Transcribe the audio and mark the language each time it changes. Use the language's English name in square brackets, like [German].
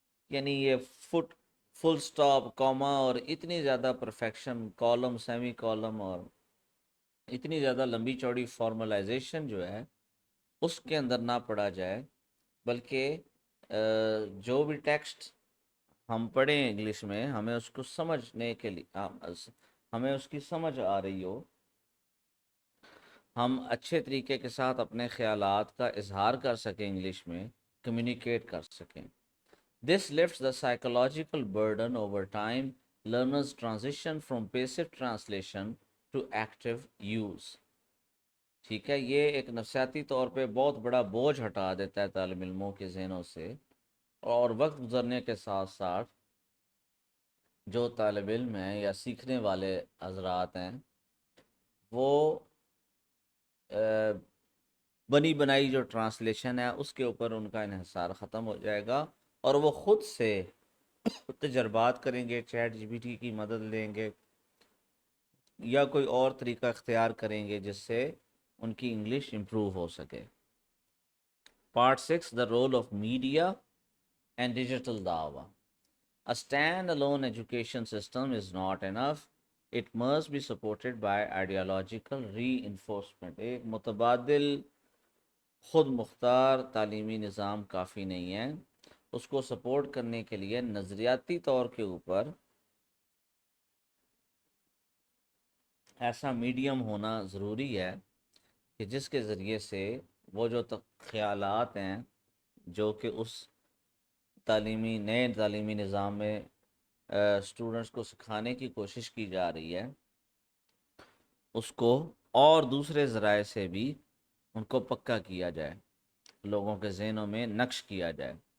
[Urdu] یعنی یہ فل سٹاپ کاما اور اتنی زیادہ پرفیکشن کالم سیمی کالم اور اتنی زیادہ لمبی چوڑی فارملائزیشن جو ہے اس کے اندر نہ پڑھا جائے، بلکہ جو بھی ٹیکسٹ ہم پڑھیں انگلش میں ہمیں اس کو سمجھنے کے لیے ہمیں اس کی سمجھ آ رہی ہو، ہم اچھے طریقے کے ساتھ اپنے خیالات کا اظہار کر سکیں انگلش میں، کمیونیکیٹ کر سکیں. [English] This lifts the psychological burden over time. Learners transition from passive translation to active use. [Urdu] ٹھیک ہے، یہ ایک نفسیاتی طور پہ بہت بڑا بوجھ ہٹا دیتا ہے طالب علموں کے ذہنوں سے، اور وقت گزرنے کے ساتھ ساتھ جو طالب علم ہیں یا سیکھنے والے حضرات ہیں وہ بنی بنائی جو ٹرانسلیشن ہے اس کے اوپر ان کا انحصار ختم ہو جائے گا، اور وہ خود سے تجربات کریں گے، چیٹ جی پی ٹی کی مدد لیں گے یا کوئی اور طریقہ اختیار کریں گے جس سے ان کی انگلش امپروو ہو سکے. [English] Part 6 the role of media and digital دعویٰ. A stand-alone education system is not enough. It must be supported by ideological reinforcement. [Urdu] ایک متبادل خود مختار تعلیمی نظام کافی نہیں ہے، اس کو سپورٹ کرنے کے لیے نظریاتی طور کے اوپر ایسا میڈیم ہونا ضروری ہے کہ جس کے ذریعے سے وہ جو خیالات ہیں جو کہ اس نئے تعلیمی نظام میں اسٹوڈنٹس کو سکھانے کی کوشش کی جا رہی ہے، اس کو اور دوسرے ذرائع سے بھی ان کو پکا کیا جائے، لوگوں کے ذہنوں میں نقش کیا جائے.